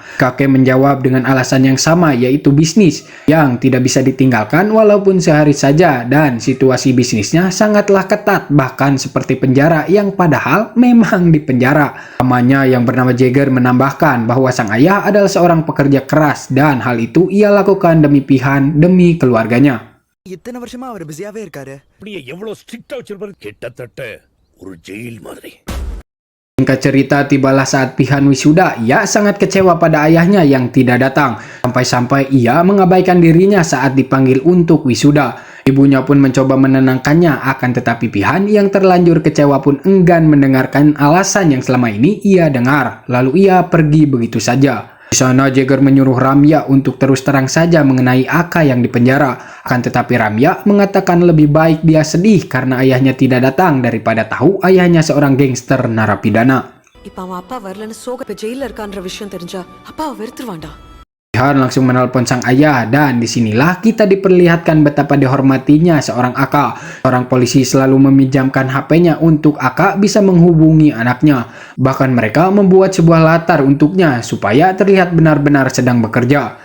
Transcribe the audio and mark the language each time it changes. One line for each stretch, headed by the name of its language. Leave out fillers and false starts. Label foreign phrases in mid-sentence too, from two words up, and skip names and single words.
Indonesian: Kakek menjawab dengan alasan yang sama yaitu bisnis yang tidak bisa ditinggalkan walaupun sehari saja dan situasi bisnisnya sangatlah ketat bahkan seperti penjara yang padahal memang di penjara. Pamannya yang bernama Jagger menambahkan bahwa sang ayah adalah seorang pekerja keras dan hal itu ia lakukan demi Pihan demi keluarganya.
Tamil: இத்தனை வருஷமா அவர் பிஸியாவே இருக்காரு. அப்படியே எவ்வளவு ஸ்ட்ரிக்டா வச்சிருப்பாரு, கிட்டத்தட்ட ஒரு ஜெயில் மாதிரி.
Indonesian: Singkat cerita, tibalah saat Pihan wisuda, ia sangat kecewa pada ayahnya yang tidak datang. Sampai-sampai ia mengabaikan dirinya saat dipanggil untuk wisuda. Ibunya pun mencoba menenangkannya, akan tetapi Pihan yang terlanjur kecewa pun enggan mendengarkan alasan yang selama ini ia dengar. Lalu ia pergi begitu saja. Di sana Jagger menyuruh Ramya untuk terus terang saja mengenai Aka yang dipenjara. Akan tetapi Ramya mengatakan lebih baik dia sedih karena ayahnya tidak datang daripada tahu ayahnya seorang gangster narapidana.
Tamil: இப்ப அவன் அப்பா வரலன்னு சோக இப்ப ஜெயில இருக்கான்ற விஷயம் தெரிஞ்சா அப்பாவை வெறுத்துருவான்டா.
Indonesian: Pihan langsung menelpon sang ayah dan disinilah kita diperlihatkan betapa dihormatinya seorang Aka. Seorang polisi selalu meminjamkan HP-nya untuk Aka bisa menghubungi anaknya. Bahkan mereka membuat sebuah latar untuknya supaya terlihat benar-benar sedang bekerja.